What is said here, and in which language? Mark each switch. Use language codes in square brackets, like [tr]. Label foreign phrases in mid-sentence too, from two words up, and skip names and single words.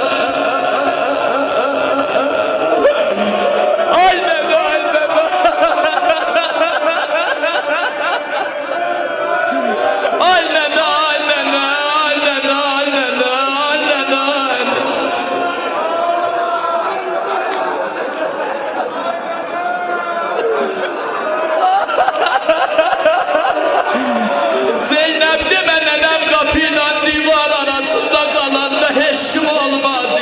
[az] Ay nənə, ay nənə. Ay nənə, ay nənə, ay nənə, ay nənə, ay nənə, ay nənə. [tr] Zeynep deme nenem kapıyla divar arasında kalanda heşim olmadı.